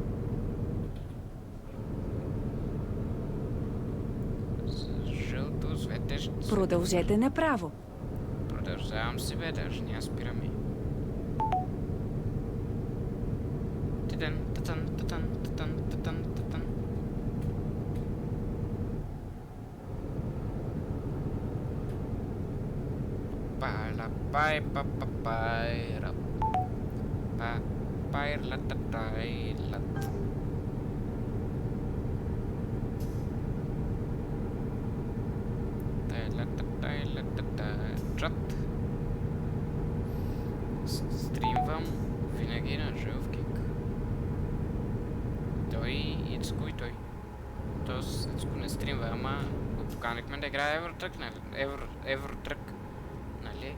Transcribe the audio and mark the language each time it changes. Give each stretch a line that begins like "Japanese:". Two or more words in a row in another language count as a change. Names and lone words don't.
Bulgarian: Жълто светещо. Продължете направо. Продължавам си, бе, даже няма спираме. Титан, титан, титан, титан, титан, титан. Пала пай па па пай рап. Па пай ла та тай лат. Тай ла та тай ла та тай чат. Стримвам винаги на жив кик. Той Ицко и той. Тоест Ицко не стримва, ама го поканихме да играе Евротрък, нали? Евротрък. Нали?